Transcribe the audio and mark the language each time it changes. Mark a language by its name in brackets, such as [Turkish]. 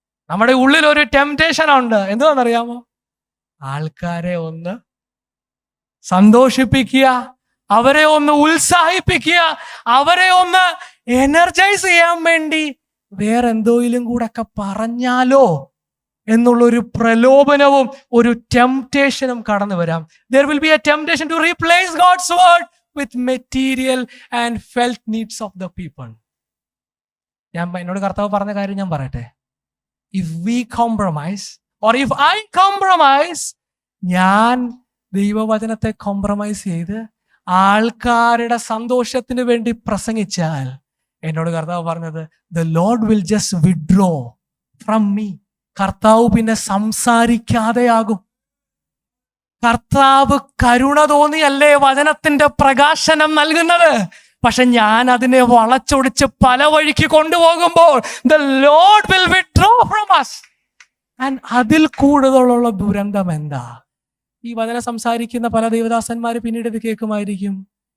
[Malayalam] നമ്മുടെ ഉള്ളിൽ ഒരു ടെംപ്റ്റേഷൻ ഉണ്ട്. എന്തുവാണെന്നറിയാമോ? ആൾക്കാരെ ഒന്ന് സന്തോഷിപ്പിക്കുക, അവരെ ഒന്ന് ഉത്സാഹിപ്പിക്കുക, അവരെ ഒന്ന് എനർജൈസ് ചെയ്യാൻ വേണ്ടി വേറെന്തോയിലും കൂടെ ഒക്കെ പറഞ്ഞാലോ എന്നുള്ളൊരു പ്രലോഭനവും ഒരു ടെംപ്റ്റേഷനും കടന്നു വരാം. [English] There will be a temptation to replace God's word with material and felt needs of the people. [Malayalam] എന്നോട് കർത്താവ് പറഞ്ഞ കാര്യം ഞാൻ പറയട്ടെ. [English] If we compromise or if I compromise, [Malayalam] ഞാൻ ദൈവവചനത്തെ കോംപ്രമൈസ് ചെയ്ത് ആൾക്കാരുടെ സന്തോഷത്തിന് വേണ്ടി പ്രസംഗിച്ചാൽ, എന്നോട് കർത്താവ് പറഞ്ഞത്, [English] the Lord will just withdraw from me. [Malayalam] കർത്താവ് പിന്നെ സംസാരിക്കാതെയാകും. കർത്താവ് കരുണ തോന്നിയല്ലേ വചനത്തിന്റെ പ്രകാശനം നൽകുന്നത്. പക്ഷെ ഞാൻ അതിനെ വളച്ചൊടിച്ച് പല വഴിക്ക് കൊണ്ടുപോകുമ്പോൾ [English] the Lord will withdraw from us. [Malayalam] And അതിൽ കൂടുതലുള്ള ദുരന്തം എന്താ? ഈ വചനം സംസാരിക്കുന്ന പല ദേവദാസന്മാർ പിന്നീട് ഇത് കേൾക്കുമായിരിക്കും.